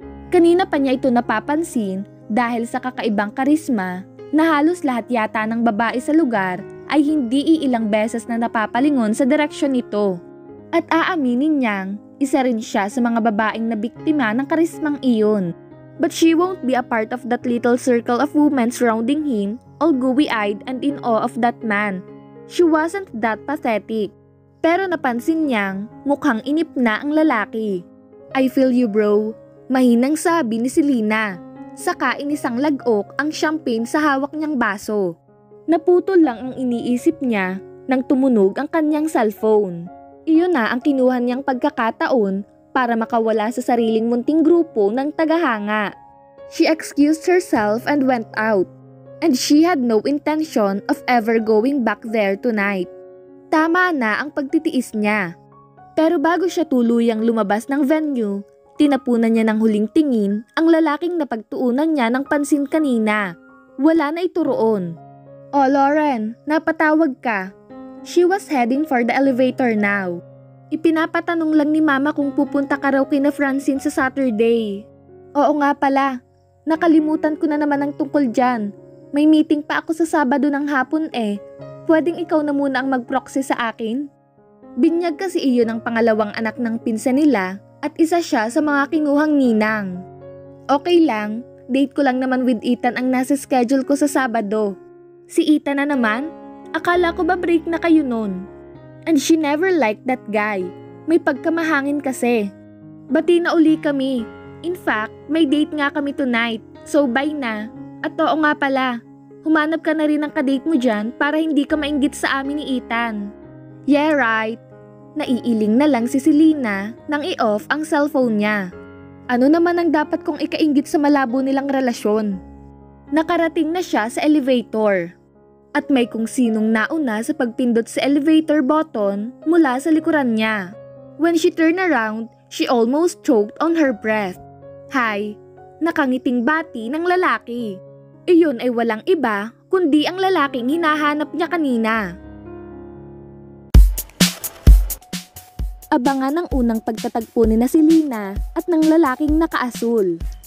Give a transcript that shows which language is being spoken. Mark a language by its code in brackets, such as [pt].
[tl] Kanina pa niya ito napapansin dahil sa kakaibang karisma na halos lahat yata ng babae sa lugar ay hindi iilang beses na napapalingon sa direksyon nito. At aaminin niyang isa rin siya sa mga babaeng nabiktima ng karismang iyon. [en] But she won't be a part of that little circle of women surrounding him, all gooey-eyed and in awe of that man. She wasn't that pathetic. [tl] Pero napansin niyang mukhang inip na ang lalaki. [en] I feel you, bro. [tl] Mahinang sabi ni Selena. Saka inisang lagok ang champagne sa hawak niyang baso. Naputol lang ang iniisip niya nang tumunog ang kanyang cellphone. Iyon na ang kinuha niyang pagkakataon para makawala sa sariling munting grupo ng tagahanga. [en] She excused herself and went out. And she had no intention of ever going back there tonight. [tl] Tama na ang pagtitiis niya. Pero bago siya tuluyang lumabas ng venue, tinapunan niya ng huling tingin ang lalaking napagtuunan niya ng pansin kanina. Wala na ito roon. Oh Lauren, napatawag ka. [en] She was heading for the elevator now. [tl] Ipinapatanong lang ni Mama kung pupunta ka raw kina Francine sa Saturday. Oo nga pala, nakalimutan ko na naman ang tungkol dyan. May meeting pa ako sa Sabado ng hapon eh. Pwedeng ikaw na muna ang mag-proxy sa akin? Binyag kasi iyon ang pangalawang anak ng pinsan nila at isa siya sa mga kinuhang ninang. Okay lang, date ko lang naman with Ethan ang nasa schedule ko sa Sabado. Si Ethan na naman? Akala ko ba break na kayo nun? [en] And she never liked that guy. [tl] May pagkamahangin kasi. Bati na uli kami. [en] In fact, [tl] may date nga kami tonight. So bye na. At oo nga pala, humanap ka na rin ng kadate mo dyan para hindi ka mainggit sa amin ni Ethan. [en] Yeah, right. [tl] Naiiling na lang si Selena nang i-off ang cellphone niya. Ano naman ang dapat kong ikainggit sa malabo nilang relasyon? Nakarating na siya sa elevator. At may kung sinong nauna sa pagpindot sa elevator button mula sa likuran niya. [en] When she turned around, She almost choked on her breath. [tl] Hi, nakangiting bati ng lalaki. Iyon ay walang iba kundi ang lalaking hinahanap niya kanina. Abangan ang unang pagtatagpo ni na si Lina at ng lalaking nakaasul.